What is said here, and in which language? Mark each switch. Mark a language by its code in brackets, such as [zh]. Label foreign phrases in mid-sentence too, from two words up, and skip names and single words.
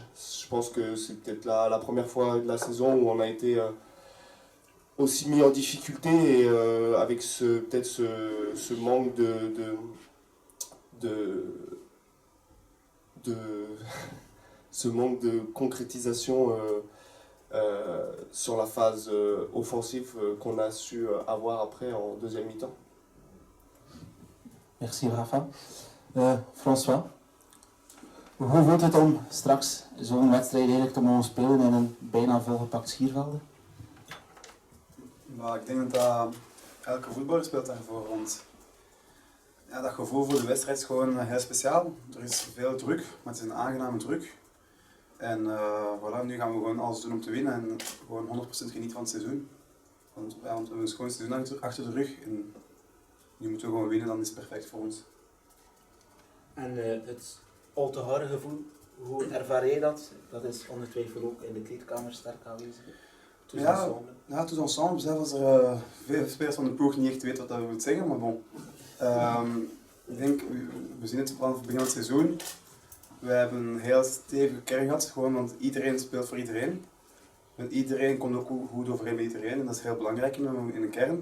[fr] Je pense que c'est peut-être la première fois de la saison où on a été aussi mis en difficulté et avec peut-être ce manque ce manque de concrétisation sur la phase offensive qu'on a su avoir après en deuxième mi-temps. Merci Rafa. François, [nl] hoe voelt het om straks zo'n wedstrijd eigenlijk te mogen spelen in een bijna volgepakt Schiervelde? Maar ik denk dat elke voetballer speelt daarvoor, want Ja, dat gevoel voor de wedstrijd is gewoon heel speciaal. Er is veel druk, maar het is een aangename druk. En voilà, nu gaan we gewoon alles doen om te winnen en gewoon 100% genieten van het seizoen. Want we hebben een schoon seizoen achter de rug en nu moeten we gewoon winnen, dan is het perfect voor ons. En het al te harde gevoel, hoe ervaar jij dat? Dat is onder twijfel ook in de kleedkamer sterk aanwezig. Ja, [fr] tous ensemble. [nl] Zelfs als er veel spelers van de ploeg niet echt weten wat dat wil zeggen, maar bon. Ik denk, we zien het vanaf het begin van het seizoen. We hebben een heel stevige kern gehad, gewoon want iedereen speelt voor iedereen. En iedereen komt ook goed overeen met iedereen en dat is heel belangrijk in een kern.